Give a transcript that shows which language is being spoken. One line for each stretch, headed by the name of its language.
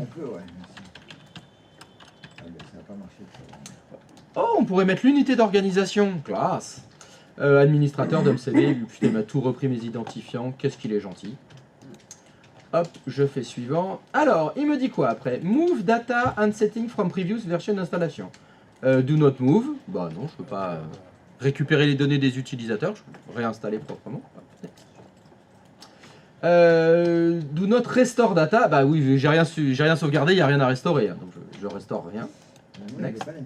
French: On peut, ouais. Ah, ben, ça n'a pas marché. Ça. Oh, on pourrait mettre l'unité d'organisation, classe. Administrateur d'HomeCV, putain, il m'a tout repris mes identifiants, qu'est-ce qu'il est gentil. Hop, je fais suivant. Alors, il me dit quoi après?
English: Move data and setting from previous version installation. Do not move.
French: Bah non, je peux pas récupérer les données des utilisateurs, je peux réinstaller proprement.
English: Do not restore data.
French: Bah oui, j'ai rien sauvegardé, il n'y a rien à restaurer, hein, donc je restaure rien. Next.